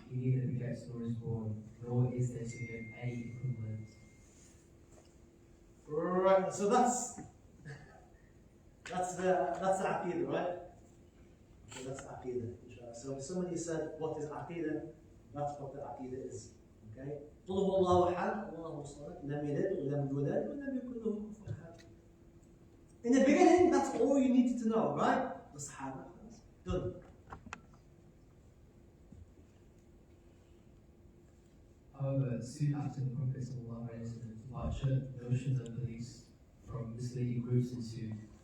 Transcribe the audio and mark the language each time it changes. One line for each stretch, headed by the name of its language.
English: He neither begets nor is born, nor is there to him any equivalent. Right, so that's the Aqidah, right? So that's Aqidah, inshallah. So if somebody said, what is Aqidah? That's what the Aqidah is. Okay?
Arabic: قل هو الله أحد الله الصمد لم يلد ولم يولد ولم يكن له كفوا أحد.
English: In the beginning, that's all you needed to know, right? The Sahaba. Done. However, soon after the Prophet's departure, notions and beliefs from misleading groups ensued.